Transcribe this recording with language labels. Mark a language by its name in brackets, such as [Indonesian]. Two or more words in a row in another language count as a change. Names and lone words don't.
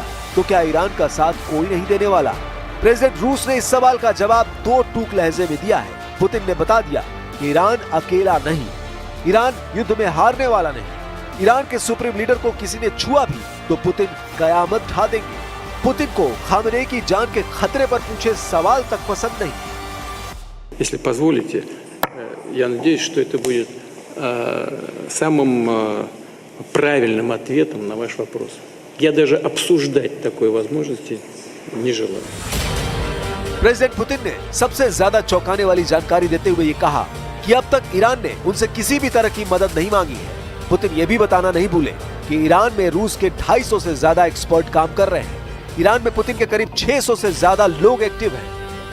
[Hindi] तो क्या ईरान का साथ कोई नहीं देने वाला? प्रेसिडेंट रूस ने इस सवाल का जवाब दो टूक लहजे में दिया है। पुतिन ने बता दिया कि ईरान अकेला नहीं, ईरान युद्ध में हारने वाला नहीं। ईरान के [English] supreme leader [Hindi] को किसी ने छुआ भी तो पुतिन कयामत ढा देंगे। पुतिन को खामनेई की जान के खतरे पर पूछे सवाल तक पसंद नहीं। [Russian] Если позволите, я надеюсь, что это будет самым правильным ответом на ваш вопрос. Я даже обсуждать такой возможности не желаю. [Hindi] प्रेसिडेंट पुतिन ने सबसे ज्यादा चौंकाने वाली जानकारी देते हुए ये कहा कि अब तक ईरान ने उनसे किसी भी तरह की मदद नहीं मांगी है। पुतिन ये भी बताना नहीं भूले कि ईरान में रूस के 250 से ज्यादा एक्सपर्ट काम कर रहे हैं। ईरान में पुतिन के करीब 600 से ज्यादा लोग एक्टिव हैं।